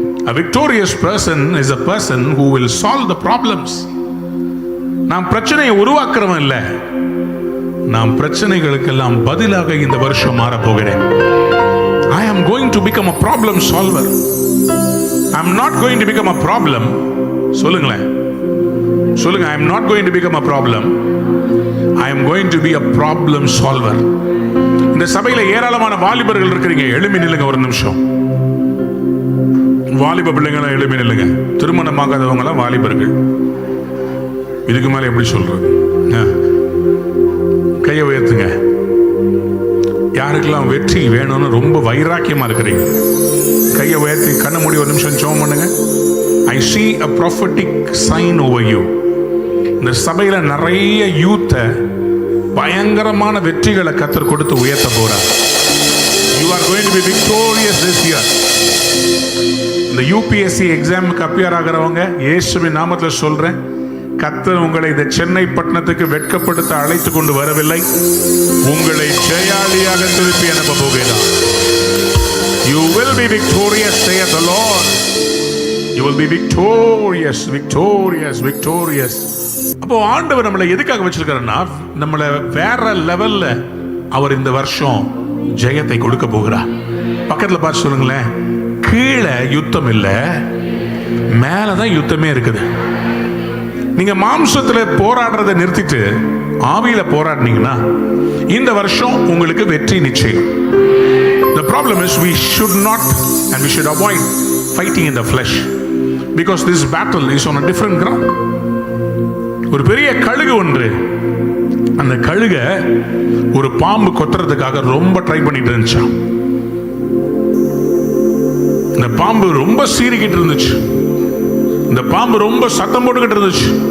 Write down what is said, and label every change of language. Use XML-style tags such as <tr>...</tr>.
<en>A victorious person is a person who will solve the problems.</en> <ta>நான் பிரச்சனையை உருவாக்குறவன் இல்ல, நான் பிரச்சனைகளுக்கெல்லாம் பதிலாக இந்த வருஷம் மாற போகிறேன்.</ta> <en>I am going to become a problem solver. I am not going to become a problem.</en> <ta>சொல்லுங்களேன், சொல்லுங்க.</ta> <en>I am not going to become a problem. I am going to be a problem solver.</en> <ta>இந்த சபையில ஏராளமான வாலிபர்கள் இருக்கிறீங்க. எழும்பி நில்லுங்க ஒரு நிமிஷம். வாலிப பிள்ளைங்களாம் எழும்பி நில்லுங்க. திருமணமாகாதவங்களாம் வாலிபர்கள். இதுக்கு மேல எப்படி சொல்றது? கையை உயர்த்துங்க. யாருக்கெல்லாம் வெற்றி வேணும்னு ரொம்ப வைராக்கியமா இருக்கிறீங்க, கையை உயர்த்தி கண்ண மூடி ஒரு நிமிஷம் ஜெபம் பண்ணுங்க.</ta> <en>I see a prophetic sign over you.</en> <ta>இந்த சபையில நிறைய யூத்த பயங்கரமான வெற்றிகளை கர்த்தர் கொடுத்து உயர்த்த போறார்.</ta> <en>You are going to be victorious this year.</en> <ta>இந்த UPSC எக்ஸாமுக்கு அப்பியர் ஆகிறவங்க இயேசுவின் நாமத்தில் சொல்றேன், கர்த்தர் உங்களை இந்த சென்னை பட்டணத்துக்கு வெட்கப்படுத்த அழைத்து கொண்டு வரவில்லை. உங்களை ஜெயாளியாக திருப்பி அனுப்ப போகிறார்.</ta> <en>You will be victorious, saith the Lord. You will be victorious, victorious, victorious.</en> <ta>அப்போ ஆண்டவர் நம்மளை எதுக்காக வச்சிருக்காருன்னா, நம்மளை வேற லெவல்ல அவர் இந்த வருஷம் ஜெயத்தை கொடுக்க போகிறார். பக்கத்துல பார்த்து சொல்லுங்களேன், கீழே யுத்தம் இல்ல, மேலதான் யுத்தமே இருக்குது. நீங்க மாம்சத்துல போராடுறதை நிறுத்திட்டு ஆவியில போராடினீங்கன்னா இந்த வருஷம் உங்களுக்கு வெற்றி நிச்சயம்.</ta> <en>The problem is we should not and we should avoid fighting in the flesh because this battle is on a different ground.</en> <ta>ஒரு பெரிய கழுகு ஒன்று, அந்த கழுக ஒரு பாம்பு கொத்துறதுக்காக ரொம்ப ட்ரை பண்ணிட்டு இருந்துச்சு. இந்த பாம்பு ரொம்ப சீறிக்கிட்டு இருந்துச்சு. இந்த பாம்பு ரொம்ப சத்தம் போட்டுக்கிட்டு இருந்துச்சு.</ta>